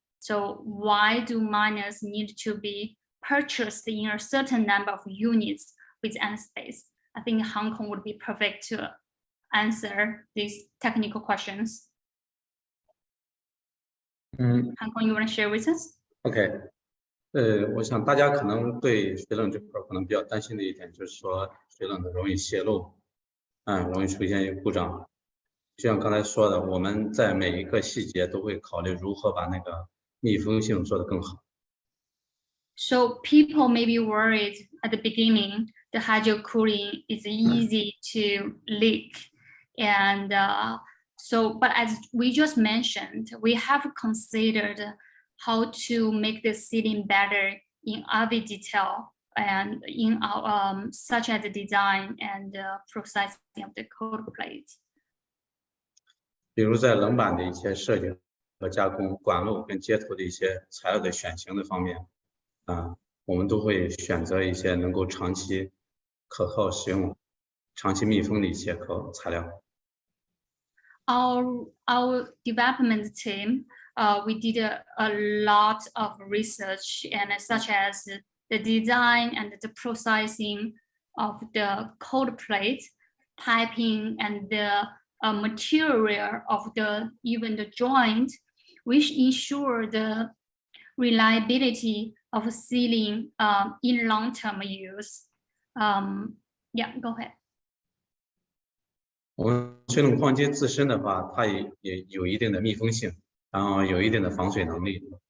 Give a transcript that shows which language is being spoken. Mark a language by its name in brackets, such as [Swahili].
[English] So why do miners need to be purchased in a certain number of units within space? I think Hong Kong would be perfect to answer these technical questions. Hong Kong, you want to share with us? [Chinese] OK，我想大家可能对水冷这块可能比较担心的一点就是说水冷的容易泄漏，容易出现一个故障。就像刚才说的，我们在每一个细节都会考虑如何把那个密封性做得更好。 [English] So people may be worried at the beginning, the hydro cooling is easy to leak. And but as we just mentioned, we have considered how to make the sealing better in every detail and in our such as the design and processing of the cold plate. [Chinese] 比如在冷板的一些设计和加工、管路跟接头的一些材料的选型的方面，我们都会选择一些能够长期可靠使用、长期密封的一些材料。 [English] Our development team, we did a lot of research and such as the design and the processing of the cold plate, piping, and the material of even the joint, which ensure the reliability of sealing in long-term use. Yeah, go ahead. [Chinese] 我们水冷矿机自身的话，它也有一定的密封性，然后有一定的防水能力。